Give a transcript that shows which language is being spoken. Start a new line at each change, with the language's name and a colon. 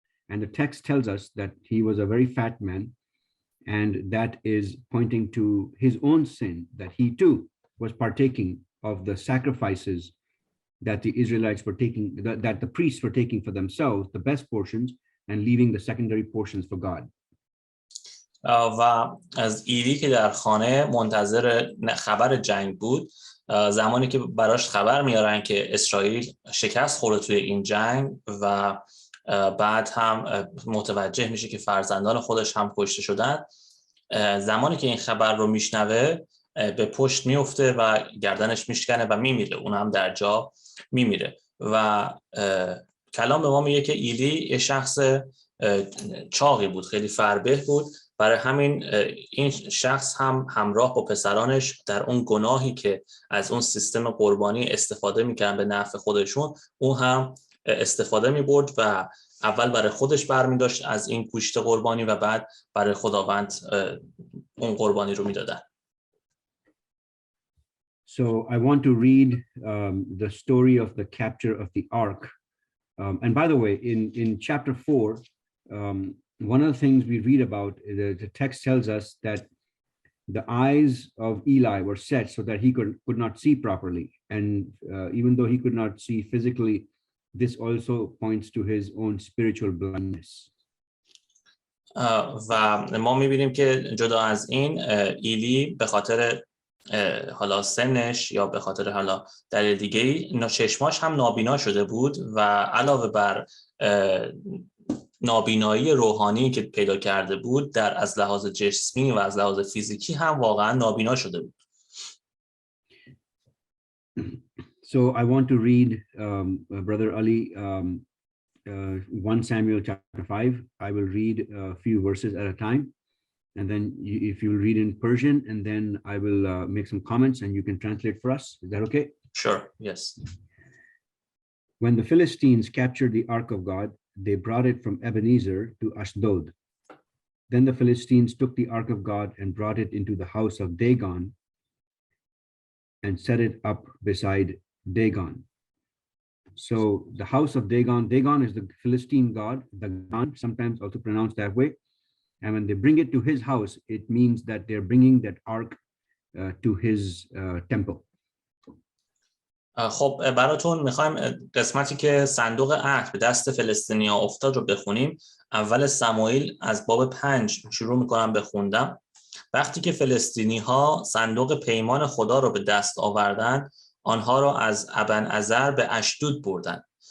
English: And the text tells us that he was a very fat man, and that is pointing to his own sin, that he too was partaking of the sacrifices that the Israelites were taking, that the priests were taking for themselves, the best portions, and leaving the secondary portions for God.
Persian: و از ایلی که در خانه منتظر خبر جنگ بود، زمانی که براش خبر میارن که اسرائیل شکست خورده توی این جنگ و بعد هم متوجه میشه که فرزندان خودش هم کشته شدن، زمانی که این خبر رو میشنوه به پشت میفته و گردنش میشکنه و میمیره، اون هم در جا میمیره. و کلام به ما میگه که ایلی یه شخص چاقی بود، خیلی فربه بود، برای همین این شخص هم همراه با پسرانش در اون گناهی که از اون سیستم قربانی استفاده میکردن به نفع خودشون، اون هم استفاده می‌برد و اول برای خودش برمی‌داشت از این گوشت قربانی و بعد برای خداوند اون قربانی رو می‌دادن.
English: So I want to read the story of the capture of the ark. And by the way, in chapter 4, one of the things we read about, the text tells us that the eyes of Eli were set so that he could not see properly. And even though he could not see physically, this also points to his own spiritual blindness. و ما می‌بینیم که جدا از این Eli به خاطر حالا سنش یا به خاطر حالا دلیل دیگه‌ای چشماش هم نابینا شده بود و علاوه بر نابینایی روحانی که پیدا کرده بود، در از لحاظ جسمی و از لحاظ فیزیکی هم واقعا نابینا شده بود. So I want to read, Brother Ali, 1 Samuel chapter 5. I will read a few verses at a time. And then if you read in Persian, and then I will make some comments and you can translate for us. Is that okay? Sure, yes. When the Philistines captured the ark of God, they brought it from Ebenezer to Ashdod. Then the Philistines took the ark of God and brought it into the house of Dagon and set it up beside Dagon. So the house of Dagon, Dagon is the Philistine god, Dagon, sometimes also pronounced that way. And when they bring it to his house, it means that they're bringing that ark to his temple.
Persian: خب براتون میخوایم قسمتی که صندوق عهد به دست فلسطینی‌ها افتاد رو بخونیم. اول سموئیل از باب 5 شروع میکنم بخوندم. وقتی که فلسطینی‌ها صندوق پیمان خدا رو به دست آوردن، آنها را از ابنعزر به اشدود بردند.